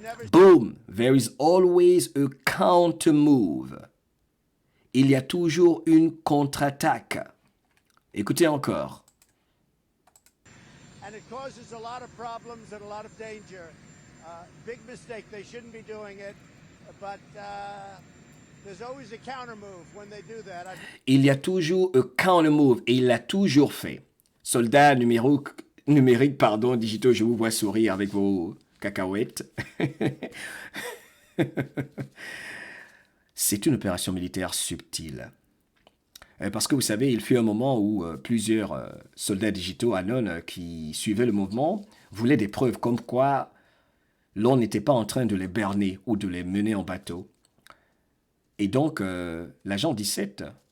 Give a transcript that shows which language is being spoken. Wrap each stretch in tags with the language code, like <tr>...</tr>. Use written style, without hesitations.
<en>Boom, there is always a counter move.</en> <fr>Il y a toujours une contre-attaque. Écoutez encore.</fr> <en>And it causes a lot of problems and a lot of danger. Big mistake. They shouldn't be doing it. But there's always a counter move when they do that.</en> <fr>Il y a toujours un counter move et il l'a toujours fait. Soldats numériques, pardon, digitaux, je vous vois sourire avec vos cacahuètes. C'est une opération militaire subtile. Parce que vous savez, il fut un moment où plusieurs soldats digitaux, Anon, qui suivaient le mouvement, voulaient des preuves comme quoi l'on n'était pas en train de les berner ou de les mener en bateau. Et donc, l'agent 17</fr>